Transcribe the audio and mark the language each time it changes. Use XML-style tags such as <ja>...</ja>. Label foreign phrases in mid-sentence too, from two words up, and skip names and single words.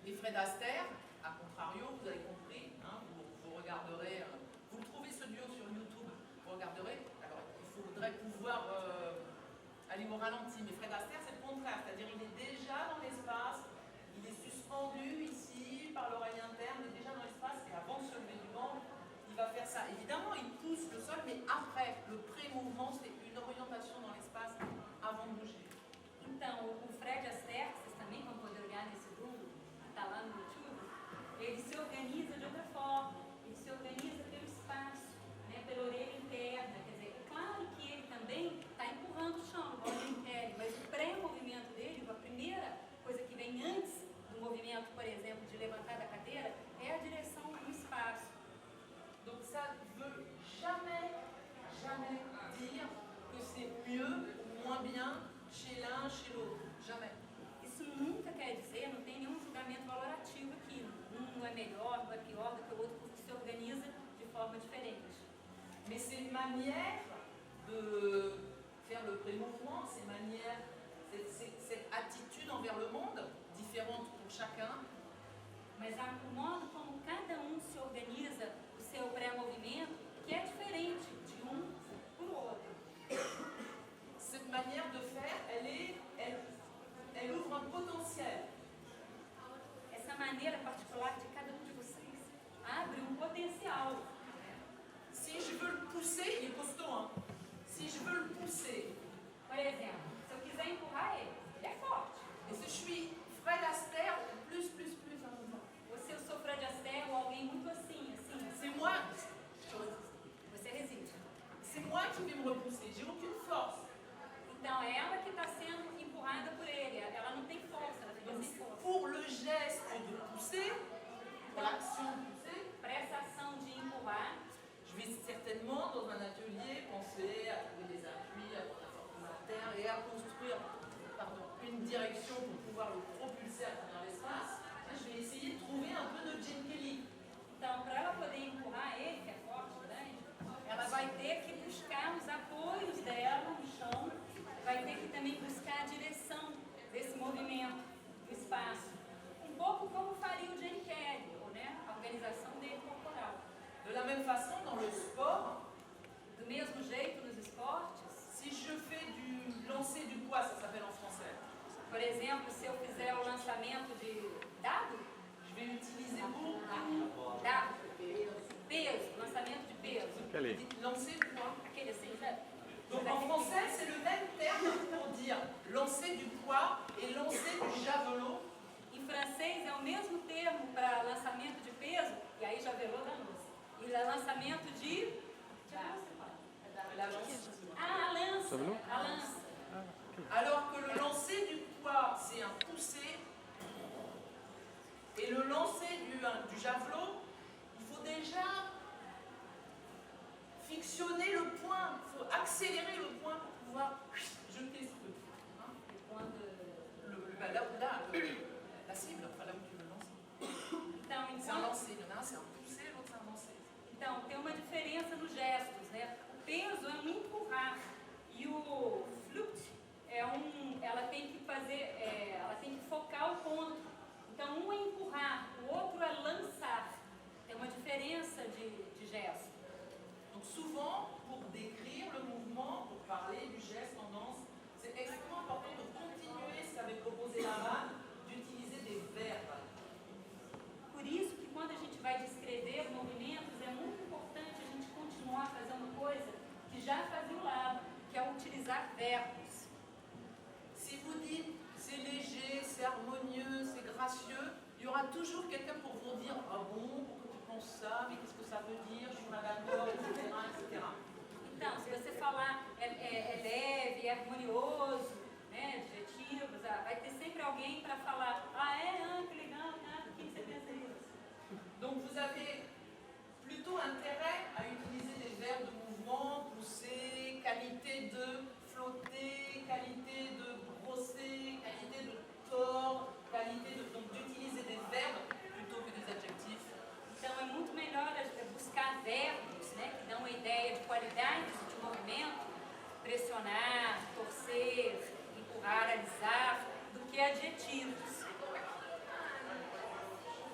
<fr>Fred Astaire, à contrario, vous avez compris, hein, vous regarderez, vous le trouvez ce duo sur YouTube, vous regarderez, alors il faudrait pouvoir aller au ralenti, mais Fred Astaire c'est le contraire, c'est-à-dire il est déjà dans l'espace, il est suspendu ici par l'oreille interne, il est déjà dans l'espace et avant de se lever du banc, il va faire ça. Évidemment, il pousse le sol, mais après, le pré-mouvement, c'est une orientation dans l'espace avant de bouger.</fr> <pt>Então, o Fred Astaire, vocês também vão poder olhar nesse grupo, está lá no YouTube, ele se organiza de outra forma, ele se organiza pelo espaço, né, pela orelha interna, quer dizer, é claro que ele também está empurrando o chão, igual o Jim Carrey, mas o pré-movimento dele, a primeira coisa que vem antes do movimento, por exemplo, de levantar da cadeira, é a direção do espaço.</pt> <fr>Donc ça ne veut jamais dire que c'est mieux ou moins bien chez l'un, chez l'autre. Jamais.</fr> <pt>Isso nunca quer dizer, não tem nenhum julgamento valorativo aqui. Um é melhor, um é pior do que o outro, porque se organiza de forma diferente.</pt> <fr>Mais ces manières de faire le pré-mouvement, ces manières, cette attitude envers le monde, différente pour chacun,</fr> <pt>Mas há o modo como cada um se organiza o seu pré-movimento, que é diferente de um para o outro.</pt> <fr>cette manière de faire, elle ouvre un potentiel.</fr> <pt>Essa maneira particular de cada um de vocês abre um potencial.</pt> <fr>Si je veux le pousser, il est costaud, hein. Si je veux le pousser,</fr> <pt>Por exemplo, se eu quiser empurrar ele, ele é forte.</pt> <fr>et si je suis Fred Astaire, plus, un mouvement.</fr> <pt>Ou se eu sou Fred Astaire ou alguém muito assim,</pt> <fr>C'est moi,</fr> <pt>você resiste.</pt> <fr>c'est moi qui vais me repousser, j'ai aucune force.</fr> <pt>Então, é ela que está sendo empurrada por ele. Ela não tem força, ela fica sem força.</pt> <fr>Pour le geste de pousser, pour l'action de pousser,</fr> <pt>Para essa ação de empurrar,</pt> <fr>je vais certainement dans un atelier penser à trouver des appuis, à prendre la force de la terre et à construire une direction pour pouvoir le propulser à travers l'espace. Je vais essayer de trouver un peu de Gene Kelly.</fr> <pt>então, para ela poder empurrar ele, que é forte, grande, ela vai ter que buscar os apoios dela no chão, vai ter que também buscar a direção desse movimento, do espaço. Um pouco como faria o Jim Carrey, né? A organização dele corporal.</pt> <fr>De la même façon, dans le sport,</fr> <pt>Do mesmo jeito, nos esportes,</pt> <fr>si je fais du lancer du poids, ça s'appelle en français,</fr> <pt>por exemplo, se eu fizer o lançamento de dado,</pt> <fr>je vais utiliser beaucoup</fr> <pt>dado, peso, lançamento de peso,</pt> <fr>Kelly. lancer du poids.</fr> <pt>aquele assim, sabe?</pt> <fr>Donc en français, c'est le même terme pour dire lancer du poids et lancer du javelot.</fr> <pt>Em francês é o mesmo termo para lançamento de peso, e aí javelot da luz. E lançamento de...</pt> <fr>La lance.</fr> <pt>Ah, a lança.</pt> <fr>Javelot?</fr> <pt>A lança.</pt> <fr>Alors que le lancer du poids, c'est un pousser. Et le lancer du javelot, il faut déjà fictionner le point, il faut accélérer le point pour pouvoir jeter ce truc. Hein? La cible, enfin là où tu veux lancer.</fr> <pt>Então,</pt> <fr>C'est un lancer, il y en a un c'est un pousser, l'autre c'est un lancer.</fr> <pt>então, tem uma diferença nos gestos, né? O peso é um empurrar e o flute é ela tem que fazer, ela tem que focar o ponto. Então, um é empurrar, o outro é lançar. Tem uma diferença de gesto.</pt> <fr>Donc souvent, pour décrire le mouvement, pour parler du geste, tendance, c'est extrêmement important de continuer ce qu'avait proposé Laman, d'utiliser des verbes.</fr> <pt>Por isso que quando a gente vai descrever movimentos, é muito importante a gente continuar fazendo coisa que já fazia o lado, que é utilizar verbos.</pt> <fr>Si vous dites c'est léger, c'est harmonieux, c'est gracieux, il y aura toujours quelqu'un pour vous dire ah bon, pourquoi tu penses ça, mais qu'est-ce que ça veut dire, je suis pas d'accord, etc., etc.</fr> <pt>Então, se você falar é leve, é harmonioso, né, adjetivos, vai ter sempre alguém para falar, que legal, por que você pensa isso?</pt> <fr>Donc vous avez plutôt intérêt à utiliser des verbes de mouvement, pousser, qualité de flotter, qualité de brosser, qualité de tordre, donc d'utiliser des verbes plutôt que des adjectifs.</fr> <pt>Então é muito melhor buscar verbos, né, que dão uma ideia de qualidades de movimento, pressionar, torcer, empurrar, alisar, do que adjetivos.</pt>